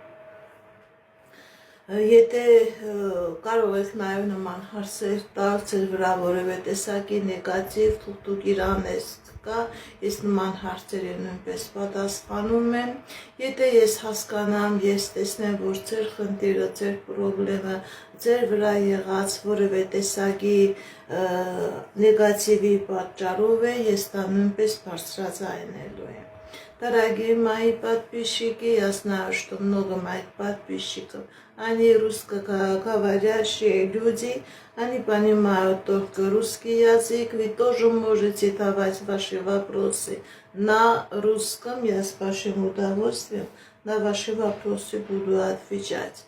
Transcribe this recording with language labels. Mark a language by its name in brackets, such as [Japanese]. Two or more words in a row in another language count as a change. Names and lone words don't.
[Armenian] Եթե կարող եք նաև նման հարցեր տալ, ձեր վրա որևէ տեսակի նեգատիվ թուղթուկ իրանես կա, ես նման հարցերի նույնպես պատասխանում եմ։ Եթե ես հասկանամ, ես տեսնեմ, որ ձեր խնդիրը, ձեր պրոբլեմը, ձեր վրա եղած որևէ տեսակի նեգատիվի պատճառով է, ես դա нույնպես բարձրաձայնելու եմ։ [Russian] Дорогие мои подписчики, я знаю, что много моих подписчиков, они русскоговорящие люди, они понимают только русский язык, вы тоже можете давать ваши вопросы на русском, я с вашим удовольствием на ваши вопросы буду отвечать.